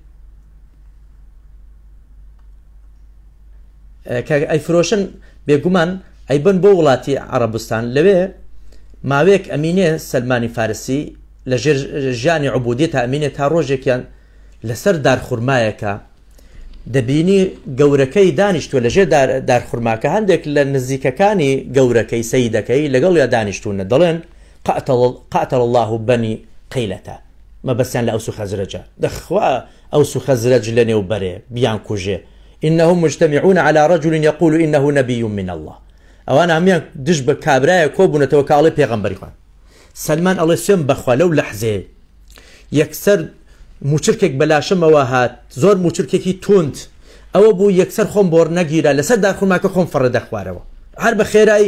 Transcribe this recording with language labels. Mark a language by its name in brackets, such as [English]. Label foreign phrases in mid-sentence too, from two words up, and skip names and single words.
[Central Kurdish] کە ئەیفرۆشن بێگومان ئەیبن بۆ وڵاتی عەرەبستان لەوێ ماوەیەک ئەمینێ سەلمانی فارسی لە ژێر ژیانی عوبودیەتە ئەمینێ تا ڕۆژێکیان لەسەر دارخورمایەکە دەبینی گەورەکەی دانیشتووە لەژێر دارخورماکە هەندێک لە نزیکەکانی گەورەکەی سەیدەکەی لەگەڵ یا دانیشتوونە دەڵێن [Arabic] قاتل الله بني [Central Kurdish] قەیلەتە مەبەستیان لە ئەوس و خەزرەجە دەخوا ئەوس و خەزرەج لە نێو بەرێ بیان کوژێ [Arabic] إنهم مجتمعون على رجل يقول إنه نبي من الله [Central Kurdish] ئەوان هەمیان دش بە کابرایە کۆبوونەتەوە کاڵێ پێغەمبەری خوا سەلمان ئەڵێ سوێن بەخوا لەو لەحزێ یەکسەر موچرکێک بەلاشمەوە هات زۆر موچرکێکی توند ئەوە بوو یەکسەر خۆم بۆر نەگیرە لەسەر داخورماکە خۆم فڕە دەخوارەوە هەر بە خێرایی